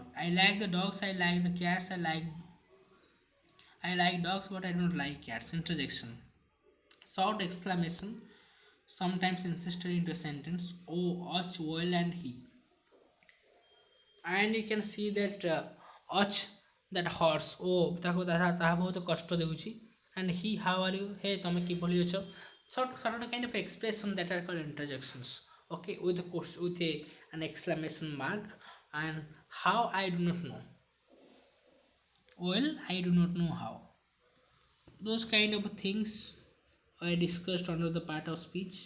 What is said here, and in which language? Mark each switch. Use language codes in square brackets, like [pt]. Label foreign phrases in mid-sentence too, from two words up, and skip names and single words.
[en] I like the dogs, I like the cats, I like dogs, but I don't like cats. Interjection. Short exclamation sometimes insisted into a sentence. Oh, och, well, and he. And you can see that och, that horse, [or] oh, ତାକୁ ତାହା ବହୁତ କଷ୍ଟ ଦେଉଛି. [en] And he, how are you? [or] Hey, ତମେ କିଭଳି ଅଛ? [en] Sort kind of expression that are called interjections. Okay, with an exclamation mark. And how, I do not know. Well, I do not know how. Those kind of things I discussed under the part of speech.